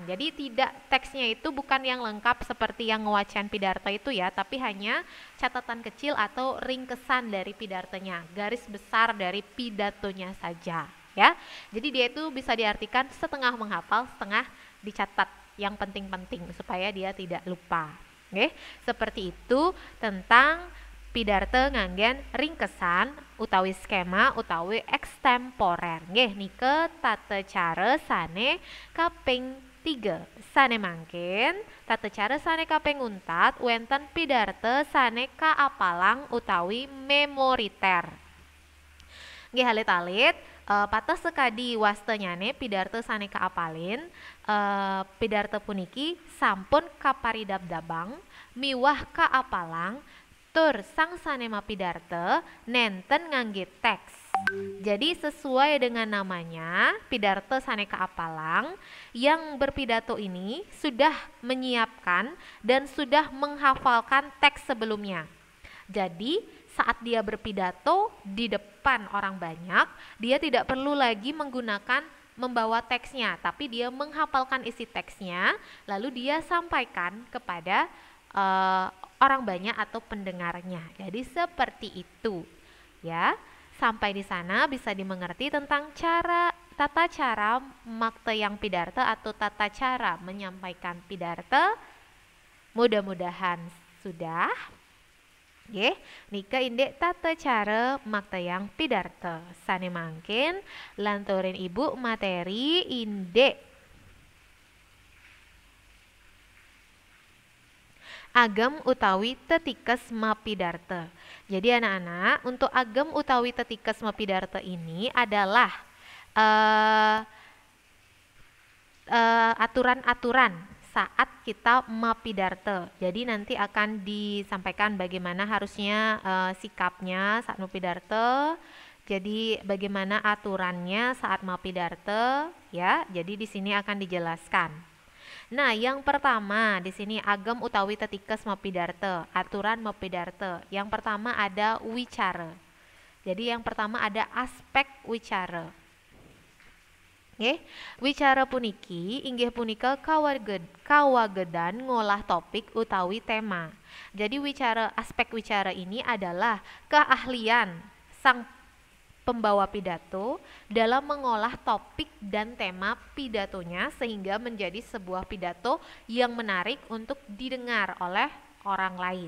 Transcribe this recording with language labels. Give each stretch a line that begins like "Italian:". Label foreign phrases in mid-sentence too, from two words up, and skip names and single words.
Indonesian: Jadi tidak, teksnya itu bukan yang lengkap seperti yang wacan pidarto itu ya, tapi hanya catatan kecil atau ringkesan dari pidartonya, garis besar dari pidatonya saja ya. Jadi dia itu bisa diartikan setengah menghafal, setengah dicatat yang penting-penting supaya dia tidak lupa. Oke, seperti itu tentang
Balinese: pidarte nganggen ringkesan utawi skema utawi ekstemporer. Nggih nike tata cara sane kaping 3. Sane mangkin tata cara sane kaping 4 wenten pidarte sane kaapalang utawi memoriter. Nggih alit-alit patos sekadi wastanyane pidarte sane kaapalin pidarte puniki sampun kaparidab-dabang miwah kaapalang tur sang sanema pidarte nenten ngangge teks.
Indonesian: Jadi sesuai dengan namanya,
Balinese: pidarte saneka apalang
Indonesian: yang berpidato ini sudah menyiapkan dan sudah menghafalkan teks sebelumnya. Jadi saat dia berpidato di depan orang banyak, dia tidak perlu lagi membawa teksnya, tapi dia menghafalkan isi teksnya, lalu dia sampaikan kepada orang banyak atau pendengarnya. Jadi seperti itu ya. Sampai di sana bisa dimengerti tentang tata cara
Balinese: makteyang pidarte
Indonesian: atau tata cara menyampaikan pidarte. Mudah-mudahan sudah.
Balinese: Nggih, nika indek tata cara makteyang pidarte. Sane mangkin lanturin Ibu materi indek agem utawi tetikes mapidarte.
Indonesian: Jadi anak-anak, untuk
Balinese: agem utawi tetikes mapidarte
Indonesian: ini adalah aturan-aturan saat kita mapidarte. Jadi nanti akan disampaikan bagaimana harusnya sikapnya saat mapidarte. Jadi bagaimana aturannya saat mapidarte ya. Jadi di sini akan dijelaskan. Nah, yang pertama di sini
Balinese: agem utawi tetikes mapidarte,
Indonesian: aturan mapidarte. Yang pertama ada wicara. Jadi yang pertama ada aspek wicara.
Balinese: Nggih, wicara puniki inggih punika kawagedan ngolah topik utawi tema.
Indonesian: Jadi aspek wicara ini adalah keahlian sang pembawa pidato dalam mengolah topik dan tema pidatonya sehingga menjadi sebuah pidato yang menarik untuk didengar oleh orang lain.